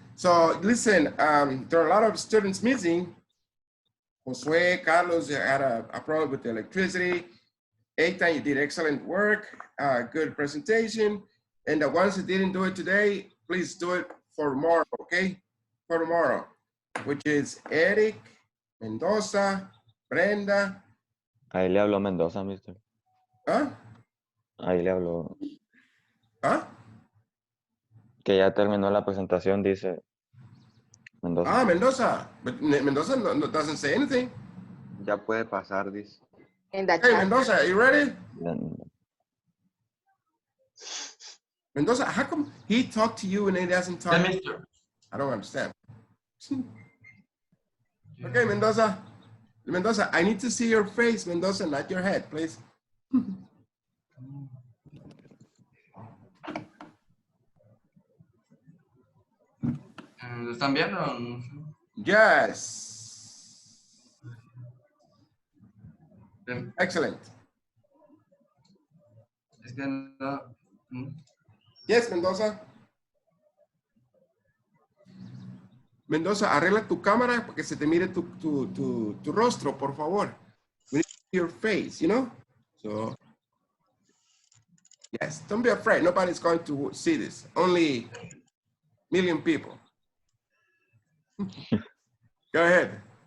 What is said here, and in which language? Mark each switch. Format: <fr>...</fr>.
<en>So listen, there are a lot of students missing. Josue, Carlos had a problem with the electricity. Eitan, you did excellent work. Good presentation. And the ones that didn't do it today, please do it for tomorrow, okay? For tomorrow, which is Eric, Mendoza, Brenda.</en> <es>Ahí le habló Mendoza, mister. ¿Ah? Ahí le habló. ¿Ah? Que ya terminó la presentación, dice Mendoza. Ah, Mendoza.</es> <en>But Mendoza doesn't say anything.</en> <es>Ya puede pasar, dice.</es> <en>In the Hey, chat. Mendoza, are you ready? Then- Mendoza, how come he talked to you and he doesn't talk? Yeah, mister. I don't understand. Okay, Mendoza. Mendoza, I need to see your face, Mendoza, not your head, please.</en> <es>¿Lo están viendo?</es> <en>Yes.</en> <es>Bien.</es> <en>Excellent.</en> <es>Es que no.</es> <en>Yes, Mendoza.</en> <es>Mendoza, arregla tu cámara para que se te mire tu rostro, por favor.</es> <en>We need to see your face, you know? So, yes, don't be afraid. Nobody's going to see this. Only million people. Go ahead.</en>